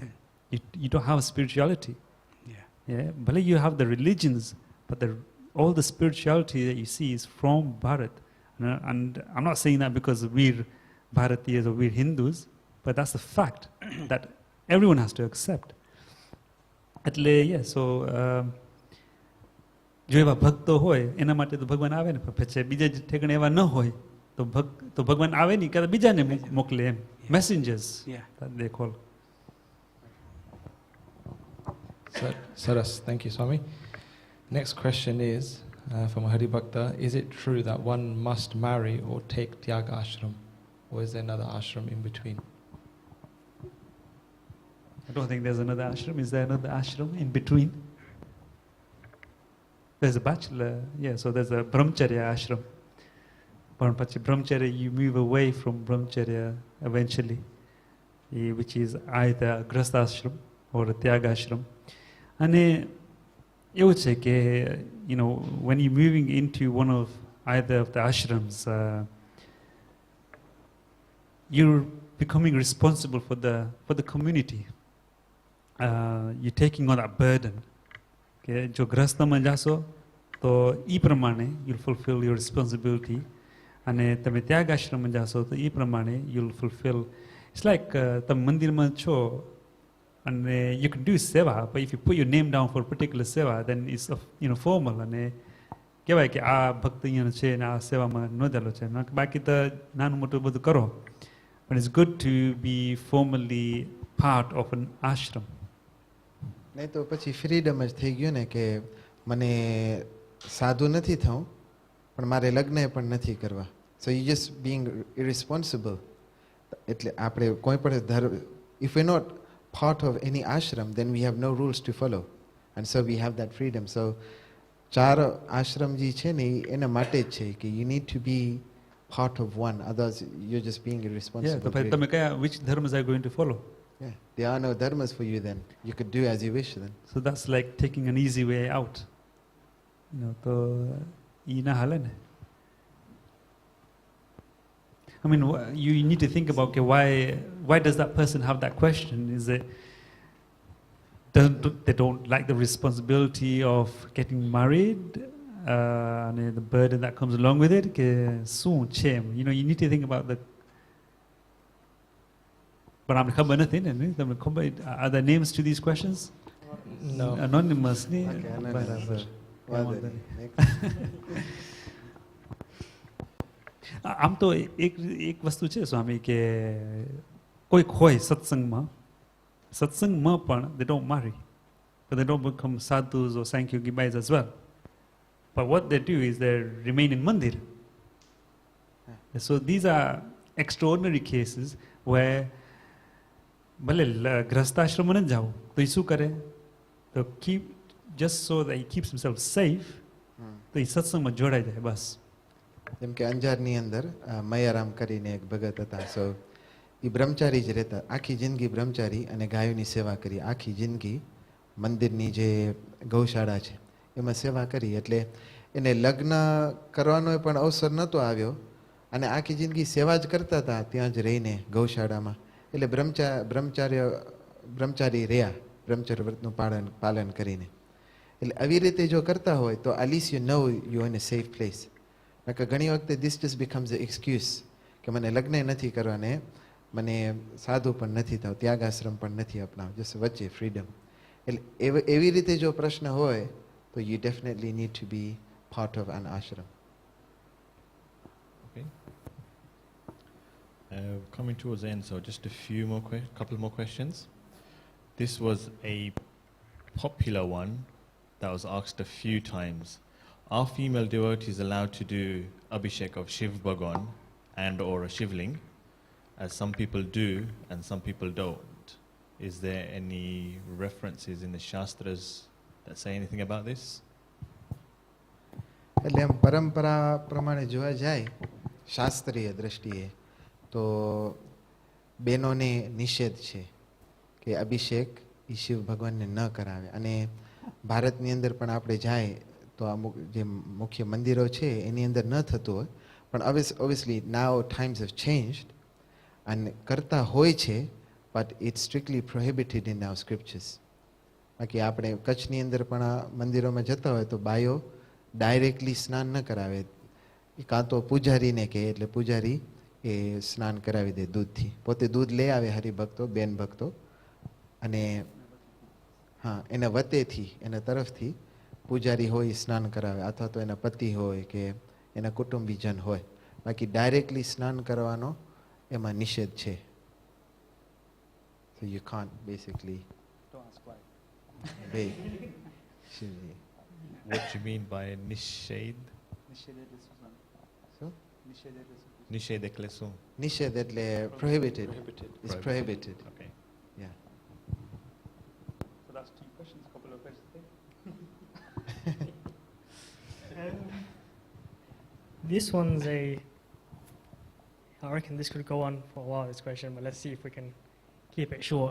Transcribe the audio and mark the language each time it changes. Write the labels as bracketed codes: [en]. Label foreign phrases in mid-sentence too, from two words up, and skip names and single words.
[en] You don't have spirituality. Yeah. But you have the religions, but all the spirituality that you see is from Bharat. And I'm not saying that because we're Bharatiyas or we're Hindus, but that's the fact that everyone has to accept. [gu] એટલે so જો એવા ભક્તો હોય એના માટે તો ભગવાન આવે ને, પછી બીજા જે ઠેકાણે એવા ન હોય તો ભગવાન આવે નહીં, કાં બીજાને મોકલે એમ. [en] Messengers that they call. Saras, thank you, Swami. Next question is from a Hari Bhakta: is it true that one must marry or take Tyaga ashram, or is there another ashram in between? I don't think there's another ashram. Is there another ashram in between? There's a bachelor, so there's a brahmacharya ashram. But brahmacharya, you move away from brahmacharya eventually, which is either a grastha ashram or a tyaga ashram. And [gu] એવું છે કે [en] when you're moving into one of either of the ashrams, you're becoming responsible for the community. You're taking on that burden. [gu] Okay, જો ગ્રસ્તમાં જાશો તો એ પ્રમાણે [en] you'll fulfill your responsibility. [gu] અને તમે ત્યાગ આશ્રમમાં જાશો તો એ પ્રમાણે [en] you'll fulfill. It's like [gu] તમે મંદિરમાં છો અને [en] you can do seva, but if you put your name down for a particular seva, then it's formal. [gu] અને કહેવાય કે આ ભક્ત અહીંયા છે ને આ સેવામાં નોંધેલો છે. બાકી તો નાનું મોટું બધું કરો. [en] But it's good to be formally part of an ashram. [gu] નહીં તો પછી ફ્રીડમ જ થઈ ગયું ને કે મને સાધુ નથી થવું પણ મારે લગ્ન પણ નથી કરવા. [en] So you just being irresponsible. [gu] એટલે આપણે કોઈ પણ [en] if we're not part of any ashram, then we have no rules to follow, and so we have that freedom. So [gu] ચાર આશ્રમ જે છે ને એના માટે જ છે કે [en] you need to be part of one, otherwise you're just being irresponsible. [gu] તો તમે કયા [en] which dharmas are you going to follow? Yeah, there are no dharmas for you then. You could do as you wish then. So that's like taking an easy way out. [gu] તો ઈ ના હાલે ને. [en] I mean, you need to think about okay, why does that person have that question? Is it they don't like the responsibility of getting married and the burden that comes along with it? You need to think about the. [gu] But I'm ખબર નથી ને. [en] Are there names to these questions? No. Anonymous. Okay, anonymous. [gu] આમ તો એક વસ્તુ છે સ્વામી કે કોઈક હોય સત્સંગમાં પણ [en] they don't marry, but they don't become sadhus or sankhyogi bhais as well. But what they do is they remain in Mandir. So these are extraordinary cases where [gu] ભલે ગ્રસ્તાશ્રમ ન જાઓ તો એ શું કરે તો [en] just so that he keeps himself safe [gu] તો એ સત્સંગમાં જોડાઈ જાય બસ. જેમ કે અંજારની અંદર મયારામ કરીને એક ભગત હતા. સો એ બ્રહ્મચારી જ રહેતા, આખી જિંદગી બ્રહ્મચારી અને ગાયોની સેવા કરી, આખી જિંદગી મંદિરની જે ગૌશાળા છે એમાં સેવા કરી. એટલે એને લગ્ન કરવાનો પણ અવસર નહોતો આવ્યો અને આખી જિંદગી સેવા જ કરતા હતા ત્યાં જ રહીને ગૌશાળામાં. એટલે બ્રહ્મચારી રહ્યા, બ્રહ્મચર્ય વ્રતનું પાલન કરીને. એટલે આવી રીતે જો કરતા હોય તો [en] at least you know you're in a safe place. [gu] કે ઘણી વખતે [en] this just becomes an excuse [gu] કે મને લગ્ન નથી કરવાને, મને સાધુ પણ નથી થવું, ત્યાગાશ્રમ પણ નથી અપનાવ, જસ્ટ વચ્ચે ફ્રીડમ. એટલે એવી રીતે જો પ્રશ્ન હોય તો [en] you definitely need to be part of an ashram. Okay. Coming towards the end, so just a few more couple more questions. This was a popular one that was asked a few times. Are female devotees allowed to do abhishek of Shiv Bhagwan and or a Shivling, as some people do and some people don't? Is there any references in the Shastras that say anything about this? [gu] એટલે એમ પરંપરા પ્રમાણે જોવા જાય શાસ્ત્રીય દ્રષ્ટિએ તો બહેનોને નિષેધ છે કે અભિષેક એ શિવ ભગવાનને ન કરાવે. અને ભારતની અંદર પણ આપણે જાય તો અમુક જે મુખ્ય મંદિરો છે એની અંદર ન થતું હોય, પણ [en] obviously now times have changed [gu] and કરતા હોય છે, [en] but it's strictly prohibited in our scriptures. [gu] બાકી આપણે કચ્છની અંદર પણ આ મંદિરોમાં જતા હોય તો બાયો ડાયરેક્ટલી સ્નાન ન કરાવે, એ કાં તો પૂજારીને કહે એટલે પૂજારી એ સ્નાન કરાવી દે દૂધથી. પોતે દૂધ લઈ આવે હરિભક્તો, બેન ભક્તો, અને હા એના વતેથી એના તરફથી પૂજારી હોય સ્નાન કરાવે, અથવા તો એના પતિ હોય કે એના કુટુંબીજન હોય. બાકી ડાયરેક્ટલી સ્નાન કરવાનો એમાં નિષેધ છે. [en] So you can't basically bathe. What do you mean by nishad? So? [gu] Nishad એટલે શું? નિષેધ એટલે [en] prohibited. It's prohibited. Okay. Yeah. So that's 2 questions, a couple of questions. This one's I reckon this could go on for a while, this question, but let's see if we can keep it short.